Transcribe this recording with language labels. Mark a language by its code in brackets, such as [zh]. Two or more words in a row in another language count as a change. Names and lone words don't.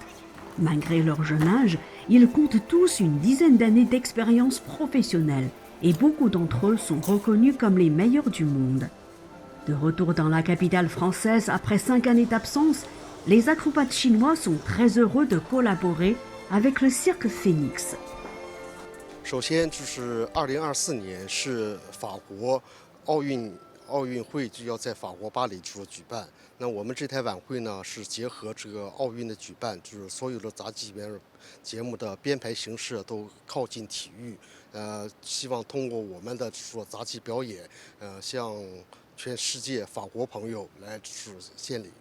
[fr] Malgré leur jeune âge, ils comptent tous une dizaine d'années d'expérience professionnelle et beaucoup d'entre eux sont reconnus comme les meilleurs du monde. De retour dans la capitale française après 5 années d'absence, les acrobates chinois sont très heureux de collaborer avec le cirque Phoenix. [zh] 首先就是2024年是法国奥运会就要在法国巴黎举办。那我们这台晚会呢是结合这个奥运的举办，就是所有的杂技节目的编排形式都靠近体育，希望通过我们的杂技表演，向全世界法国朋友来献礼。